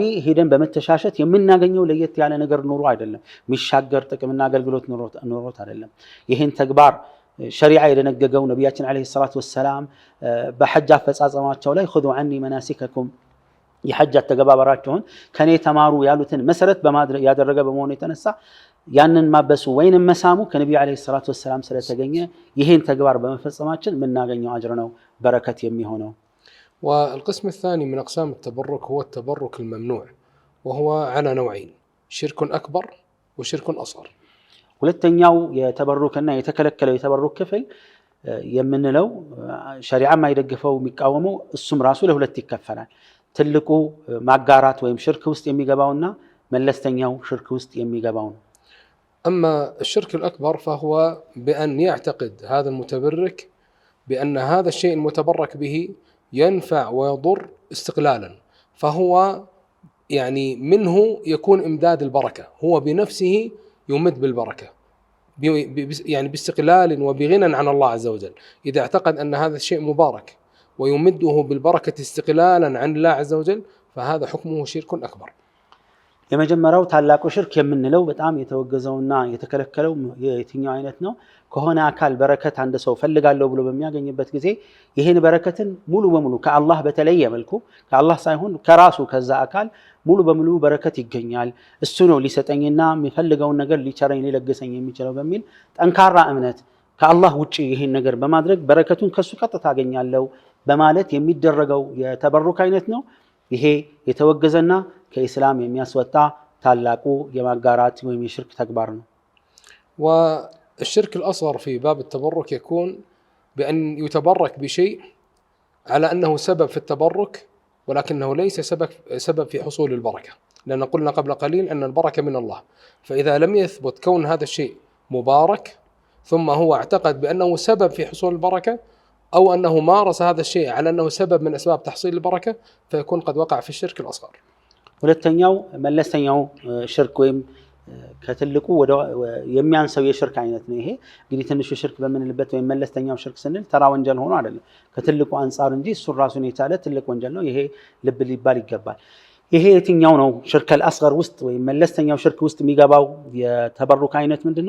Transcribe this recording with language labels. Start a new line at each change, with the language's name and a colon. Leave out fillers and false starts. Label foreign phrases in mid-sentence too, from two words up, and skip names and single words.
Amharic: ሄደን በመተሻሸት የምናገኘው ለየት ያለ ነገር ኑሮ አይደለም። የሚሻገር ጥቅምና አገልግሎት ኑሮት አይደለም። ይህን ተግባር ሸሪዓ የደነገገው ነቢያችን
Arabic: عليه الصلاة والسلام
Amharic: በሐጅ አፈጻጸማቸው ላይ
Arabic: خذوا عني مناسككم
Amharic: የሐጅ ተገባበራቸውን ከኔ ተማሩ ያሉትን መሰረት በማድረግ ያደረገ በመሆኑ የተነሳ ያንን ማበሱ ወይንም መሳሙ ከነቢዩ
Arabic: عليه الصلاة والسلام
Amharic: ስለተገኘ ይህን ተግባር በመፈጸማችን የምናገኘው አጅር ነው በረከት የሚሆነው።
Arabic: والقسم الثاني من أقسام التبرك هو التبرك الممنوع وهو على نوعين شرك أكبر وشرك أصغر
Amharic: ሁለተኛው የተበሩክና የተከለከለው የተበሩክ ክፍል የምንለው ሸሪዓ ማይደግፈው የሚቃወመው እሱም ራሱ ለሁለት ይከፈላል። ትልቁ ማጋራት ወይም ሽርክ ውስጥ የሚገባውና መለስተኛው ሽርክ ውስጥ የሚገባው ነው።
Arabic: أما الشرك الأكبر فهو بأن يعتقد هذا المتبرك بأن هذا الشيء المتبرك به ينفع ويضر استقلالا، فهو يعني منه يكون إمداد البركة، هو بنفسه يمد بالبركة يعني باستقلال وبغنى عن الله عز وجل. إذا اعتقد أن هذا الشيء مبارك ويمده بالبركة استقلالا عن الله عز وجل فهذا حكمه شرك أكبر.
Amharic: የመጀመሪያው ታላቁ ሽርክ የምንለው በጣም የተወገዘውና የተከለከለው የትኛው አይነት ነው? ከሆነ አካል በረከት አንድ ሰው ፈልጋለሁ ብሎ በሚያገኝበት ጊዜ ይሄን በረከትን ሙሉ በሙሉ ከአላህ በተለየ መልኩ ከአላህ ሳይሆን ከራሱ ከዛ አካል ሙሉ በሙሉ በረከት ይገኛል፣ እሱ ነው ሊሰጠኝና የሚፈልገውን ነገር ሊቸረኝ ሊለግሰኝ የሚችለው በሚል ጠንካራ እምነት ከአላህ ውጪ ይሄን ነገር በማድረግ በረከቱን ከሱ ቀጥታ አገኛለሁ በማለት የሚደረገው የተበሩክ አይነት ነው። ይሄ የተወገዘና ከኢስላም የሚያስወጣ ታላቁ የማጋራት ወይም የሽርክ ተግባር ነው።
Arabic: والشرك الأصغر في باب التبرك يكون بأن يتبرك بشيء على أنه سبب في التبرك ولكنه ليس سبب في حصول البركة، لأن قلنا قبل قليل أن البركة من الله، فإذا لم يثبت كون هذا الشيء مبارك ثم هو اعتقد بأنه سبب في حصول البركة أو أنه مارس هذا الشيء على أنه سبب من أسباب تحصيل البركة فيكون قد وقع في الشرك الأصغر.
Amharic: ሁለተኛው መለስተኛው ሽርክ ወይም ከትልቁ ወደ የሚያንሰው የሽርክ አይነት ነው። ይሄ እንግዲህ ትንሹ ሽርክ በምንልበት ወይም መለስተኛው ሽርክ ስንል ተራ ወንጀል ሆኖ አይደለም ከትልቁ አንፃር እንጂ እሱ ራሱን የቻለ ትልቅ ወንጀል ነው። ይሄ ልብ ሊባል ይገባል። ይሄ የትኛው ነው
Arabic: شرك الأصغر
Amharic: ውስጥ ወይም መለስተኛው ሽርክ ውስጥ የሚገባው የተበሩክ አይነት ምንድነው?